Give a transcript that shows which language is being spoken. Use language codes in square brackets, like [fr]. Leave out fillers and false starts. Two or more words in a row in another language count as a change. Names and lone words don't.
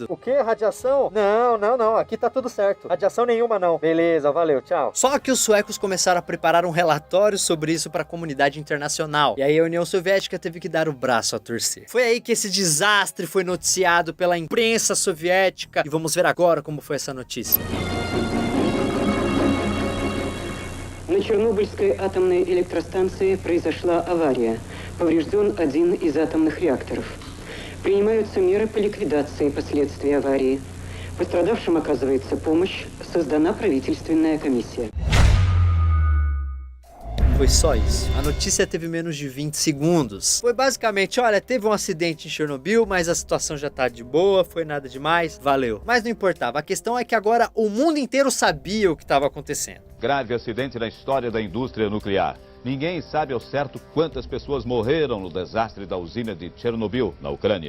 [pt] O que? Radiação? Não, aqui tá tudo certo. Radiação nenhuma não. Beleza, valeu, tchau. Só que os suecos começaram a preparar um relatório sobre isso para a comunidade internacional. E aí a União Soviética teve que dar o braço a torcer. Foi aí que esse desastre foi noticiado pela imprensa soviética. E vamos ver agora como foi essa notícia. [ru] На Чернобыльской атомной электростанции произошла авария. Поврежден один из атомных реакторов. Принимаются меры по ликвидации последствий аварии. Пострадавшим оказывается помощь. Создана правительственная комиссия. [pt] Foi só isso. A notícia teve menos de 20 segundos. Foi basicamente, olha, teve um acidente em Chernobyl, mas a situação já tá de boa, foi nada demais, valeu. Mas não importava, a questão é que agora o mundo inteiro sabia o que estava acontecendo. Grave acidente na história da indústria nuclear. Ninguém sabe ao certo quantas pessoas morreram no desastre da usina de Chernobyl, na Ucrânia.